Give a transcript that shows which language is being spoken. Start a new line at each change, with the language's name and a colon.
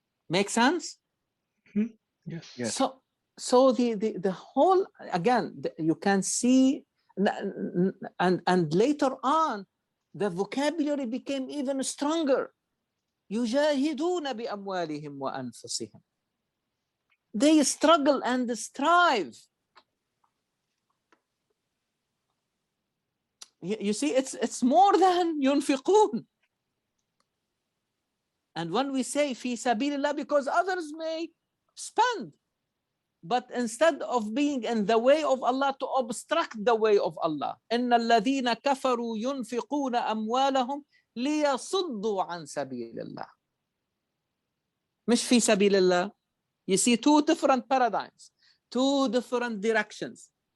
English: Make sense? Mm-hmm. Yes. Yes. So the whole, again, you can see, and later on, the vocabulary became even stronger.
Arabic: يجاهدون بأموالهم وأنفسهم.
English: They struggle and strive. You see, it's more than ينفقون. And when we say
Arabic: في سبيل الله,
English: because others may spend, but instead of being in the way of Allah, to obstruct the way of Allah.
Arabic: إن الذين كفروا ينفقون أموالهم ليصدوا عن سبيل الله. مش في سبيل الله.
English: You see two different paradigms, two different directions.